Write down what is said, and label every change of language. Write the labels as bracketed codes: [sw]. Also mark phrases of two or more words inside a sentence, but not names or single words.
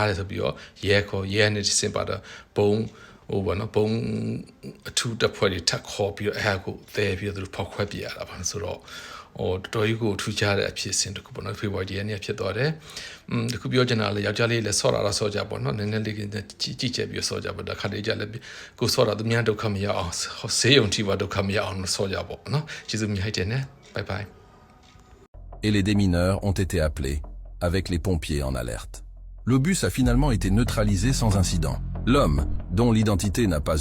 [my] တယ်ဆိုပြီးတော့ရဲနဲ့စင်ပါတော့ဘုံဘောနော်ဘုံအထူးတပ်ဖွဲ့တွေထပ်ခေါ်ပြီးတော့အဲ့ဟာကိုသဲပြီးတော့သူဖောက်ခွဲပြရတာပါဆိုတော့တော်တော်ကြီးကိုထူးခြားတဲ့အဖြစ်အစဉ်တခုပေါ့နော်ဖေဖော်ဝါရီနေ့ဖြစ်သွားတယ်တခုပြောချင်တာလေယောက်ျားလေးလည်းဆော့တာတော့ဆော့ကြပေါ့နော်နည်းနည်းလေးကြီးကျယ်ပြီးဆော့ကြပေါ့ဒါခါလေးကြလည်းကိုဆော့တာသူများဒုက္ခမရအောင်ဆေးရုံထိပါဒုက္ခမရအောင်ဆော့ကြပေါ့နော်ကျေးဇူးများတဲ့နဲ့ [en] bye bye [fr] Et les démineurs ont été appelés, avec les pompiers en alerte. Le bus a finalement été neutralisé sans incident. L'homme, dont l'identité n'a pas été